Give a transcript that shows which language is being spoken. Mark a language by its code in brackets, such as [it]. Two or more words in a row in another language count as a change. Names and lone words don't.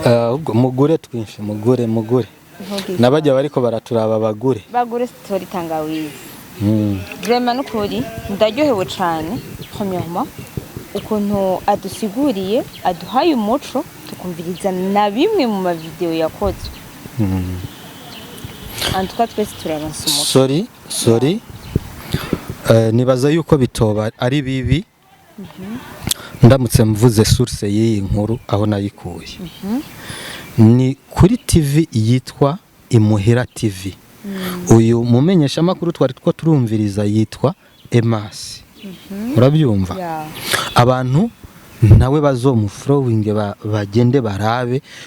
[rn] ahubwo mugure twinshi mugure nabajya bariko baraturaba bagure story tangawizi vraiment n'ukuri ndaryohewe cyane premièrement ukuntu adusiguriye aduhaye umuco tukumviriza na bimwe mu mavideo yakozwe [fr] en tout cas [rn] twese turaronsa umuco sorry nibaza yuko bitoba ari bibi ndamutse mvuze source y'iyi nkuru aho nayikuye ni kuri TV yitwa Imuhira TV uyu mumenyesha makuru twari two turumviriza yitwa Emas urabyumva abantu nawe bazomuflowing bagende barabe